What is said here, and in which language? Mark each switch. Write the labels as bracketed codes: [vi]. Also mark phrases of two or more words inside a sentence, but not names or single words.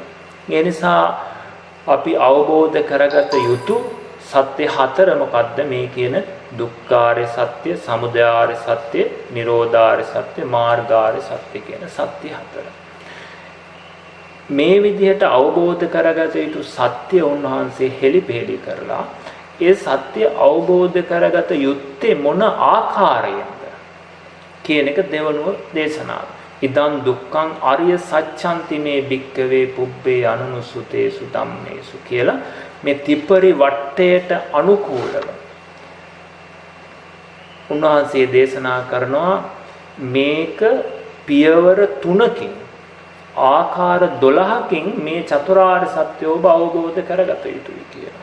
[si] ඒ නිසා අපි අවබෝධ කරගත යුතු සත්‍ය හතර මොකද්ද මේ කියන දුක්ඛාරය සත්‍ය, සමුදයාරය සත්‍ය, නිරෝධාරය සත්‍ය, මාර්ගාරය සත්‍ය කියන සත්‍ය හතර. මේ විදිහට අවබෝධ කරගත යුතු සත්‍ය උන්වහන්සේ හෙළිපෙහෙළි කරලා ඒ සත්‍ය අවබෝධ කරගත යුත්තේ මොන ආකාරයෙන්ද කියන එක දෙවනුව දේශනාව. [pi] ඉදං දුක්ඛං අරිය සත්‍යන්ති මේ භික්ඛවේ පුබ්බේ අනුනුසුතේසු ධම්මේසු [si] කියලා මේ ත්‍රිපරි වට්ටයට අනුකූලව උන්වහන්සේ දේශනා කරනවා මේක පියවර 3කින් ආකාර 12කින් මේ චතුරාර්ය සත්‍ය ඔබ අවබෝධ කරගත යුතුයි කියලා.